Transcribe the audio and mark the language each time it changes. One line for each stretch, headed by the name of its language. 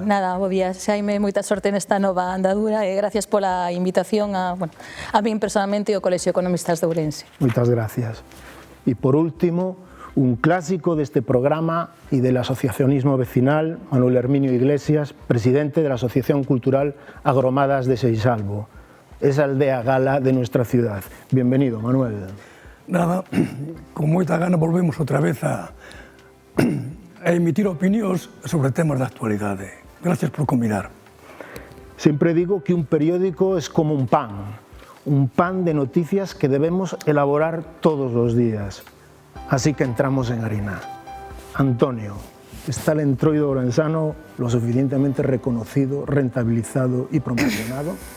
Galician: Nada, bo día, Xaime, moita sorte nesta nova andadura e gracias pola invitación a min personalmente e ao Colexio de Economistas de Ourense. Moitas gracias.
Spanish: E por último, un clásico
Galician: deste programa e
Spanish: del asociacionismo vecinal, Manuel Herminio Iglesias, presidente de la Asociación Cultural Agromadas de Seixalbo, esa aldea gala de nuestra ciudad. Bienvenido, Manuel.
Galician: Nada, con moita gana volvemos outra vez a emitir opinións sobre temas de actualidade. Gracias por convidar.
Spanish: Siempre digo que un periódico es como un pan de noticias que debemos elaborar todos los días. Así que entramos en harina. Antonio, ¿está el entroido ourensano lo suficientemente reconocido, rentabilizado y promocionado?